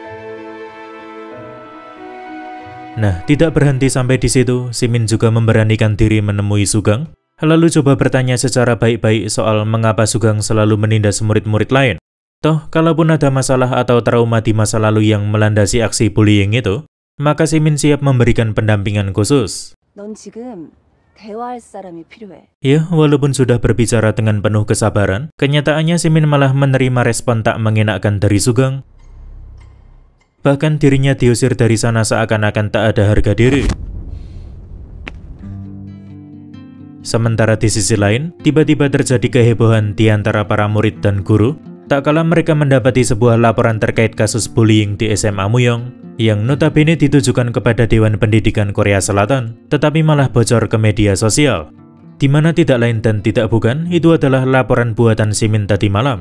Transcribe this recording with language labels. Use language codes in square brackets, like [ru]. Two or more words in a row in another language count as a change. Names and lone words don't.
[id] Nah, tidak berhenti sampai di situ, Simin juga memberanikan diri menemui Sugeng, lalu coba bertanya secara baik-baik soal mengapa Sugeng selalu menindas murid-murid lain. Toh, kalaupun ada masalah atau trauma di masa lalu yang melandasi aksi bullying itu, maka Simin siap memberikan pendampingan khusus. [ko] 넌 지금 대화할 사람이 필요해. [id] Ya, walaupun sudah berbicara dengan penuh kesabaran, kenyataannya Simin malah menerima respon tak mengenakkan dari Sugeng. Bahkan dirinya diusir dari sana seakan-akan tak ada harga diri. Sementara di sisi lain, tiba-tiba terjadi kehebohan di antara para murid dan guru, tak kala mereka mendapati sebuah laporan terkait kasus bullying di SMA Muyong, yang notabene ditujukan kepada Dewan Pendidikan Korea Selatan, tetapi malah bocor ke media sosial, di mana tidak lain dan tidak bukan, itu adalah laporan buatan Simin tadi malam.